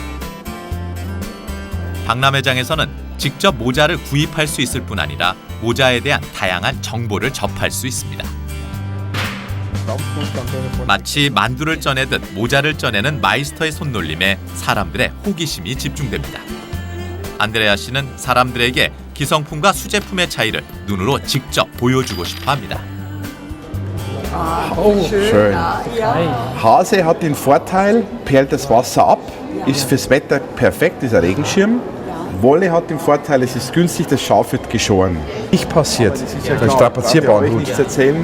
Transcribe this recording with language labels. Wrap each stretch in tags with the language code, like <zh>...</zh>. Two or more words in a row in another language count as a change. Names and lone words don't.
<ko>박람회장에서는 직접 모자를 구입할 수 있을 뿐 아니라 모자에 대한 다양한 정보를 접할 수 있습니다. 마치 만두를 쪄내듯 모자를 쪄내는 마이스터의 손놀림에 사람들의 호기심이 집중됩니다. 안드레아 씨는 사람들에게 기성품과 수제품의 차이를 눈으로 직접 보여주고 싶어 합니다.</ko> <de>Schön. Hase hat den Vorteil, perlt das Wasser ab, ist fürs Wetter perfekt, ist ein Regenschirm. Wolle hat den Vorteil, es ist günstig, das Schaf wird geschoren. Nicht passiert. Ein strapazierbarer Hut. Nichts erzählen.</de>